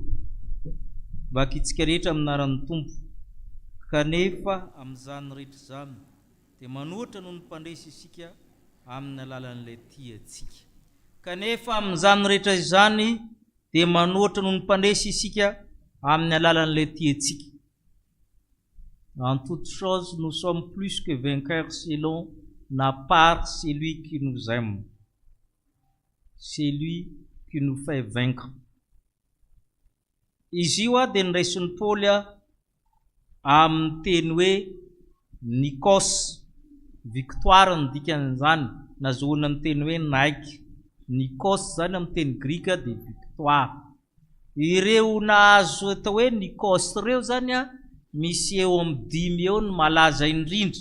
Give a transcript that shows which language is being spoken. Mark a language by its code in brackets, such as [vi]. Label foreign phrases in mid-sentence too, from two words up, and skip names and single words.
[mg] Vakitsika rehetra aminaran'ny Tompo. Kanefa amin'izany rehetra izany dia manohatra noho ny mpandresy isika amin'ny alalan'ilay tiantsika. Kanefa amin'izany rehetra izany dia manohatra noho ny mpandresy isika amin'ny alalan'ilay tiantsika. [fr] En toute chose, nous sommes plus que vainqueurs selon la part celui qui nous aime. C'est lui qui nous fait vaincre. [mg] Izy io dia niraisin'ny Paoly amin'ny teny hoe Nikos, victoire ny dikan'izany, nazahoana amin'ny teny hoe Nike. Nikos zany amin'ny teny grika dia victoire. Ireo nahazo atao hoe Nikos ireo zany misy eo amin'ny 5 eo ny malaza indrindra.